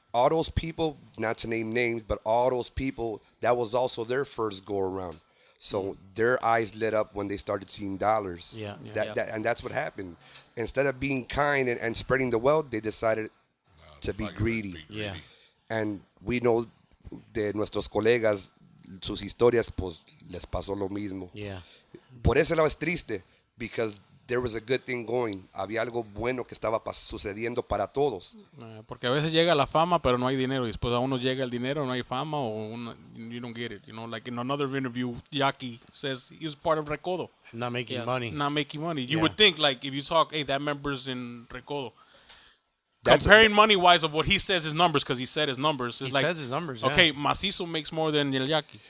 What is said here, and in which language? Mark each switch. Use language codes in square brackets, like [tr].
[en] All those people, not to name names, but all those people, that was also their first go around. So their eyes lit up when they started seeing dollars. Yeah. And that's what happened. Instead of being kind and spreading the wealth, they decided to be greedy. Yeah. And we know [es] de nuestros colegas, sus historias, pues les pasó lo mismo. [en] Yeah. [es] Por ese lado es triste, [en] because there was a good thing going. [es] Había algo bueno que estaba sucediendo para todos. Porque a veces llega la fama, pero no hay dinero. Y después a uno llega el dinero, no hay fama, [en] you don't get it. You know, like in another interview, Yaki says he was part of Recodo, Not making Yeah. money. not making money. You Yeah. would think, like, if you talk, hey, that member's in Recodo. That's- Comparing money-wise of what he says his numbers, because he said his numbers. It's He like, says his numbers, yeah. Okay, Mazizo makes more than El Yaki.